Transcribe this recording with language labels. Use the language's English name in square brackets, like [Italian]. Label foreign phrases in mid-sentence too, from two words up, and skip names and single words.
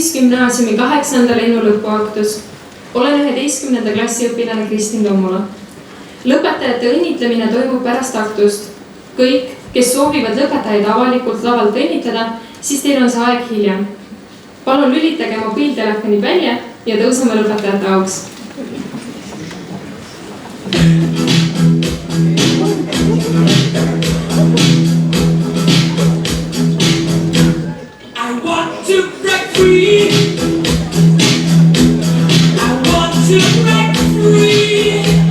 [Estonian] Gümnaasiumi 8. lennu lõpuaktus. Olen 11. klassi õpilane Kristin Tommula. Lõpetajate õnnitlemine toimub pärast aktust. Kõik, kes soovivad lõpetajaid avalikult lavalt õnnitleda, siis teil on see aeg hiljem. Palun lülitage mobiiltelefonid välja ja tõuseme lõpetajate auks. [English] I want to break free. I want to break free.